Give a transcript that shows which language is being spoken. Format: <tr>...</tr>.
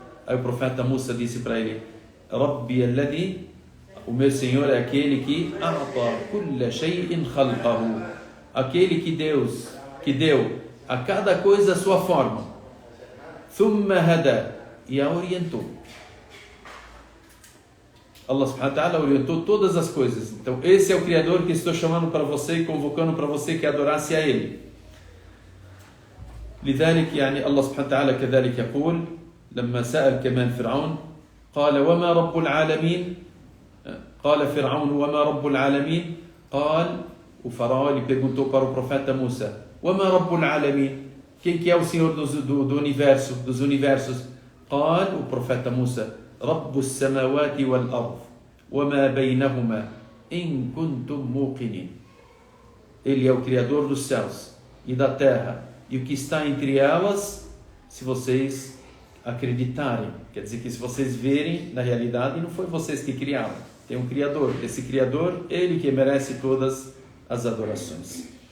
<pt>Aí o profeta Musa disse para ele:</pt> <ar>Rabbi alladhi,</ar> <pt>o meu senhor é aquele que</pt> <ar>a'ta kulla shay'in khalqahu,</ar> <pt>aquele que deu a cada coisa a sua forma,</pt> <ar>thumma hada,</ar> <pt>e a orientou. Allah subhanahu wa ta'ala orientou todas as coisas. Então esse é o Criador que estou chamando para você e convocando para você que adorasse a Ele.</pt> <ar>لذلك يعني الله سبحانه وتعالى كذلك يقول لما سأل كمان فرعون قال وما رب العالمين, قال فرعون وما رب العالمين, قال,</ar> <pt>o faraó ele perguntou para o profeta Musa:</pt> <ar>وما رب العالمين,</ar> <pt>quem que é o Senhor do universo, dos universos?</pt> <ar>قال,</ar> <pt>o profeta Musa:</pt> <ar>رب السماوات والأرض وما بينهما إن كنتم موقنين.</ar> <pt>Ele é o Criador dos céus e da terra e o que está entre elas, se vocês acreditarem. Quer dizer que se vocês verem, na realidade não foi vocês que criaram, tem um Criador. Esse Criador, Ele que merece todas as adorações.</pt>